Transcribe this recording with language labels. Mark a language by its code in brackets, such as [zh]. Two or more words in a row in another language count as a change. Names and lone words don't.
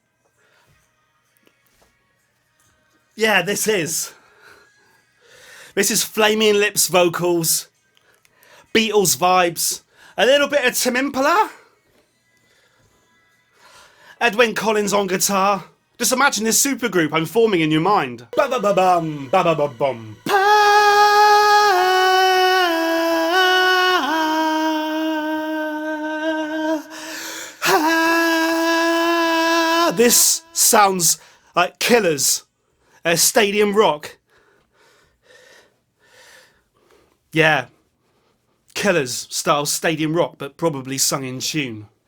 [en] Yeah, this is. This is Flaming Lips vocals, Beatles vibes, a little bit of Tame Impala, Edwyn Collins on guitar. Just imagine this supergroup I'm forming in your mind. Ba-ba-ba-bum, ba-ba-ba-bum. This sounds like Killers, Stadium Rock. Yeah, Killers style Stadium Rock, but probably sung in tune.